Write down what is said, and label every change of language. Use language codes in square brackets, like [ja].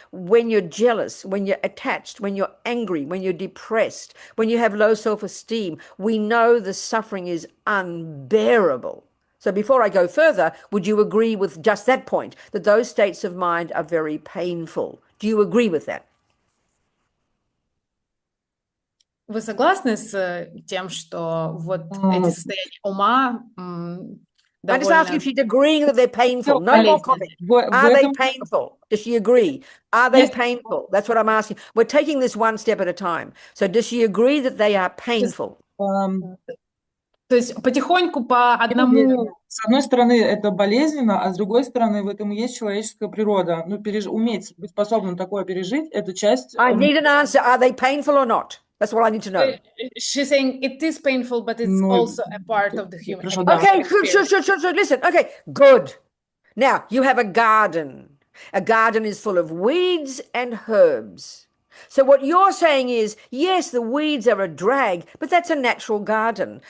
[en] When you're jealous, when you're attached, when you're angry, when you're depressed, when you have low self-esteem, we know the suffering is unbearable. So before I go further, would you agree with just that point, that those states of mind are very painful? Do you agree with that? [ru] Вы согласны с тем, что вот эти состояния ума [en] I'm just asking if she's agreeing that they're painful. No more comment. Are they painful? Does she agree? Are they painful? That's what I'm asking. We're taking this one step at a time. So does she agree that they are painful? [ru] То есть потихоньку по одному... С одной стороны, это болезненно, а с другой стороны, в этом и есть человеческая природа. Ну, уметь быть способным такое пережить, это часть... [en] I need an answer. Are they painful or not? That's what I need to know. She's saying it is painful, but it's also a part of the human experience. Okay, sure. Listen. Okay, good. Now, you have a garden. A garden is full of weeds and herbs. So what you're saying is, yes, the weeds are a drag, but that's a natural garden.